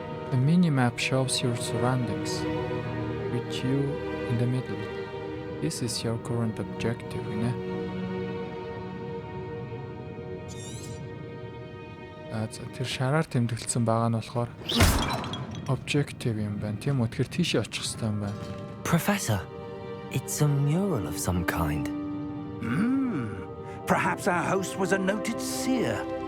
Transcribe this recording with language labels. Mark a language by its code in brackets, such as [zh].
[en] The mini-map shows your surroundings, with you in the middle. This is your current objective, you know? [mn] Тэр шараар тэмдэглэсэн байгаа нь болохоор objective юм байна. Тийм үү? Тэгэхээр тийшээ очих хэрэгтэй юм байна. [en] Professor, it's a mural of some kind. Perhaps our host was a noted seer.